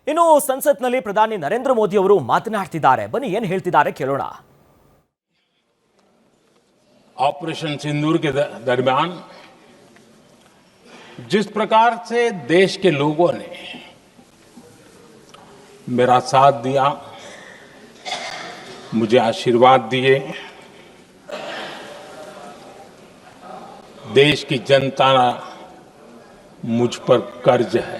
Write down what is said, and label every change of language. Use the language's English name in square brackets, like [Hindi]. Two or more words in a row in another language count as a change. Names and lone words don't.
[Kannada] ಇನ್ನು ಸಂಸತ್ನಲ್ಲಿ ಪ್ರಧಾನಿ ನರೇಂದ್ರ ಮೋದಿ ಅವರು ಮಾತನಾಡ್ತಿದ್ದಾರೆ. ಬನ್ನಿ ಏನು ಹೇಳ್ತಿದ್ದಾರೆ ಕೇಳೋಣ. [Hindi] ऑपरेशन सिंदूर के दरमियान जिस प्रकार से देश के लोगों ने मेरा साथ दिया, मुझे आशीर्वाद दिए, देश की जनता मुझ पर कर्ज है.